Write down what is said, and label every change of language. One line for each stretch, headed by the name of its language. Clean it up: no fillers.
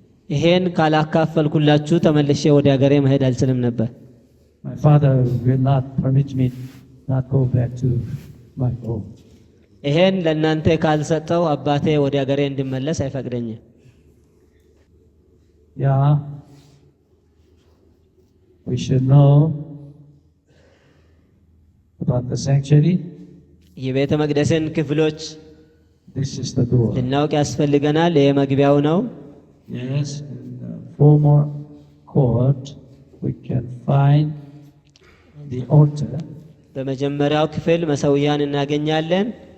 Amharic: ይሄን ካላካፈልኩላችሁ ተመልሼ ወደ ሀገሬ መሄድ አልችልም ነበር።
English: My father will not permit me not go back to my home.
Amharic: ይሄን ለእናንተ ካልሰጠው አባቴ ወደ ሀገሬ እንድመለስ አይፈቅደኝም።
English: Yeah, we should know about the sanctuary.
Amharic: የቤተ መቅደስን ክፍሎች
English: This is the door.
Amharic: ልናውቅ ያስፈልገናል። ይሄ መግቢያው ነው።
English: Yes, in the former court we can find the altar.
Amharic: በመጀመሪያው ክፍል መሰውያን እናገኛለን።